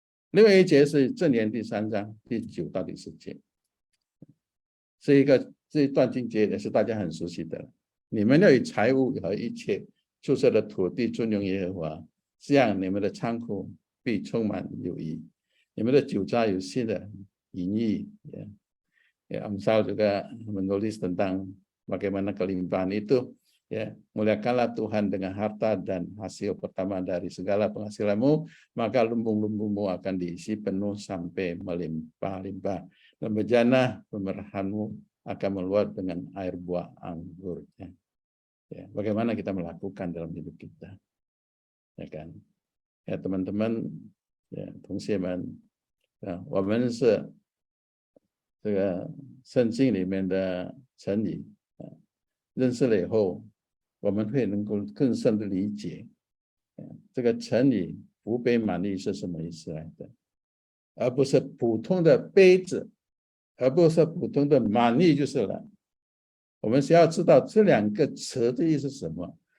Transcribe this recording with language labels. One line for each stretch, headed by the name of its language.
Chinese: 另外一节是箴言第3章第9到第10节，这一段经节也是大家很熟悉的。你们要以财物和一切出色的土地尊荣耶和华，这样你们的仓库必充满有益，你们的酒渣有新的盈溢。
Indonesian: Amsal juga menulis tentang bagaimana kelimpahan itu, ya, muliakanlah Tuhan dengan harta dan hasil pertama dari segala penghasilanmu, maka lumbung-lumbungmu akan diisi penuh sampai melimpah-limpah, dan bejana pemerahanmu akan meluap dengan air buah anggur. Ya, bagaimana kita melakukan dalam hidup kita, ya kan? Ya teman-teman, ya
Chinese: 同学们，我们是这个圣经里面的成语，认识了以后，我们会能够更深的理解，这个成语福杯满溢是什么意思来的，而不是普通的杯子，而不是普通的满溢就是了。我们需要知道这两个词的意思是什么。